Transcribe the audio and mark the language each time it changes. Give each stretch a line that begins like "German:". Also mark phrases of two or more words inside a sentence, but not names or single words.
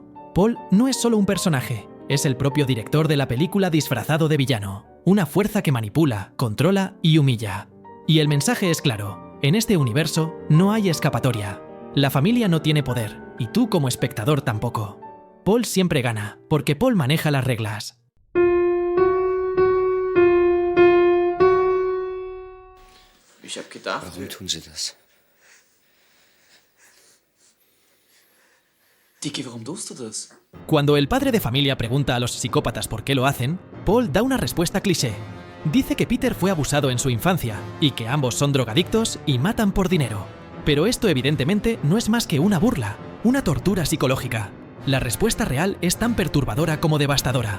Spanish: Paul no es solo un personaje, es el propio director de la película disfrazado de villano. Una fuerza que manipula, controla y humilla. Y el mensaje es claro. En este universo no hay escapatoria. La familia no tiene poder, y tú como espectador tampoco. Paul siempre gana, porque Paul maneja las reglas.
German: Ich hab gedacht... Warum tun Sie das? Dicky, warum tust du das?
Spanish: Cuando el padre de familia pregunta a los psicópatas por qué lo hacen, Paul da una respuesta cliché. Dice que Peter fue abusado en su infancia y que ambos son drogadictos y matan por dinero. Pero esto evidentemente no es más que una burla, una tortura psicológica. La respuesta real es tan perturbadora como devastadora.